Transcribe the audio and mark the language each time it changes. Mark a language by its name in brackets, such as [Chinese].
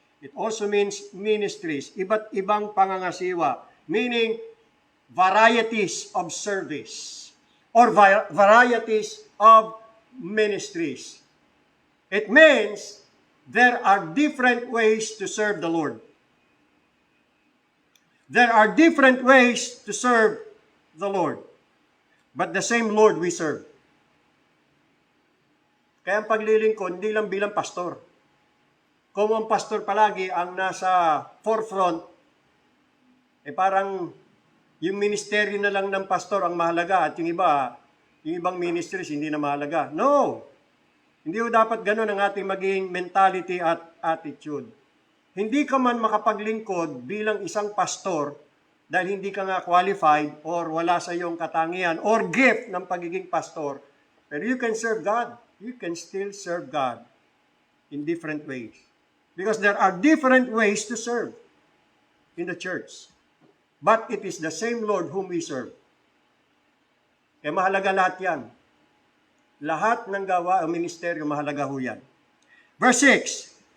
[English] It also means ministries, [Filipino] iba't ibang pangangasiwa, [English] meaning varieties of service or varieties of ministries. It means there are different ways to serve the Lord. There are different ways to serve the Lord, but the same Lord we serve. [Filipino] Kaya ang paglilingkod, hindi lang bilang pastor. Kung ang pastor palagi ang nasa forefront, parang yung ministeryo na lang ng pastor ang mahalaga at yung ibang ministries hindi na mahalaga. No! Hindi ko dapat ganun ang ating maging mentality at attitude. Hindi ka man makapaglingkod bilang isang pastor dahil hindi ka nga qualified or wala sa iyong katangian or gift ng pagiging pastor. [English] Pero you can serve God. You can still serve God in different ways. Because there are different ways to serve in the church. But it is the same Lord whom we serve. [Filipino] Kaya mahalaga lahat yan. Lahat ng gawa o ministeryo mahalaga ho yan. Verse 6.